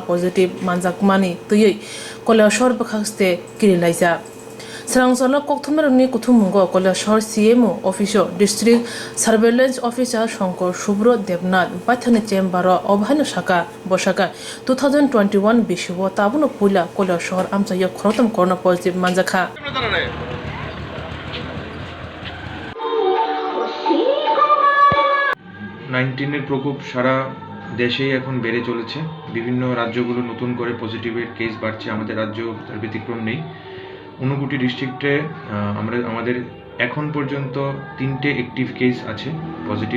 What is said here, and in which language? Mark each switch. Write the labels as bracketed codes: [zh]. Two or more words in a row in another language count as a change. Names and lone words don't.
[trp] positive manjakmani tuyei kolashor bakhaste kirilaija Sarangsala kokthumrani kuthumgo kolashor [en] CMO officer district surveillance officer [trp] Shankar Shubro Devnath Bathani chamber obhana shaka boshaka 2021 bishubo tabuno pula kolashor amchaya khorotang [en] corona positive [trp] manjakha [bn] 19 এর প্রকোপ সারা দেশেই এখন বেড়ে চলেছে। বিভিন্ন রাজ্যগুলো নতুন করে [en] positive case [bn] বাড়ছে, আমাদের রাজ্য তার ব্যতিক্রম নেই। ঊনকোটি ডিস্ট্রিক্টে আমাদের এখন পর্যন্ত 3টে [en] active case [bn] আছে পজিটিভ।